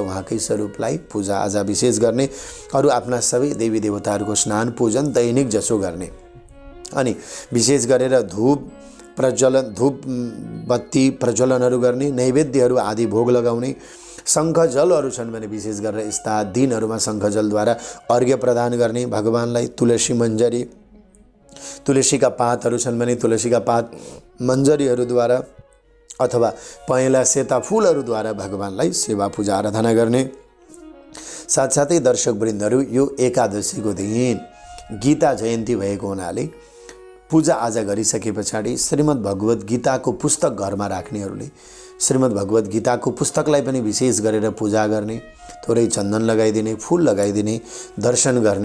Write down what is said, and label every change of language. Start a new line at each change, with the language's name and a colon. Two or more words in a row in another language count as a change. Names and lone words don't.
Nepali: उहाँकै स्वरूपलाई पूजा आजा विशेष गर्ने, अरू आफ्ना सबै देवी देवताहरूको स्नान पूजन दैनिक जसो गर्ने, अनि विशेष गरेर धूप बत्ती प्रज्वलनहरू गर्ने, नैवेद्यहरू आदि भोग लगाउने, शङ्ख जलहरू छन् भने विशेष गरेर यस्ता दिनहरूमा शङ्ख जलद्वारा अर्घ्य प्रदान गर्ने भगवानलाई। तुलसी मञ्जरी, तुलसीका पातहरू छन् भने तुलसीका पात मञ्जरीहरूद्वारा अथवा पहेँला सेता फुलहरूद्वारा भगवानलाई सेवा पूजा आराधना गर्ने। साथसाथै दर्शकवृन्दहरू, यो एकादशीको दिन गीता जयन्ती भएको हुनाले पूजा आजा गरिसके पछाडि श्रीमद् भगवत गीताको पुस्तक घरमा राख्नेहरूले श्रीमद् भगवत गीताको पुस्तकलाई पनि विशेष गरेर पूजा गर्ने, थोरै चन्दन लगाइदिने, फूल लगाइदिने, दर्शन गर्ने।